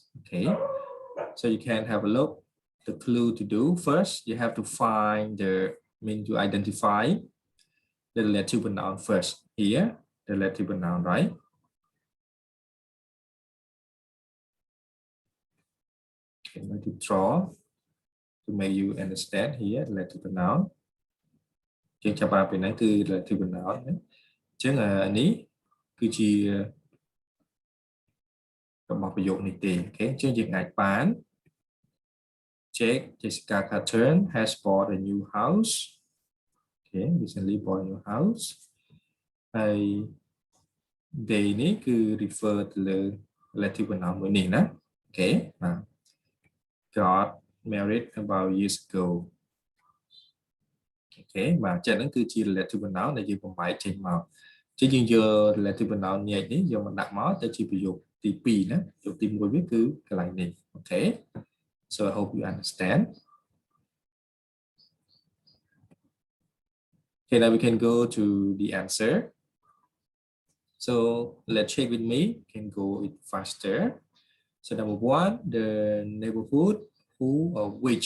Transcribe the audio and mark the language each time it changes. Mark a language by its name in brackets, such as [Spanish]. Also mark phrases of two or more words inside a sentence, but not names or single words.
[English] Okay, so you can have a look. The clue to do first, you have to find to identify the relative pronoun first. Here, the relative pronoun, right? Okay, I'm going to draw to make you understand here relative pronoun. [Khmer] ជាងចាប់បានពីហ្នឹងគឺ [English] relative pronoun [Khmer] ណាអញ្ចឹងនេះគឺជារបស់ប្រយោគនេះទេអូខេអញ្ចឹងយើងអាចបាន [English] check Jessica Catherine has bought a new house. Okay, recently bought a new house. [Khmer] ហើយ they នេះគឺ refer ទៅលើ [English] relative pronoun [Khmer] មួយនេះណាអូខេបាទ [English] got married about years ago. [Khmer] អូខេបាទចឹងហ្នឹងគឺជា [English] relative pronoun [Khmer] ដែលយើងបំបែកចេញមកចឹងយើងយក [English] relative pronoun [Khmer] ញែកនេះយកមកដាក់មកទៅជាប្រយោគទី2ណាប្រយោគទី1វាគឺកន្លែងនេះអូខេ [English] so I hope you understand. Okay, now we can go to the answer. So let's check with me. Can go it faster. So number 1, the neighborhood, who or which.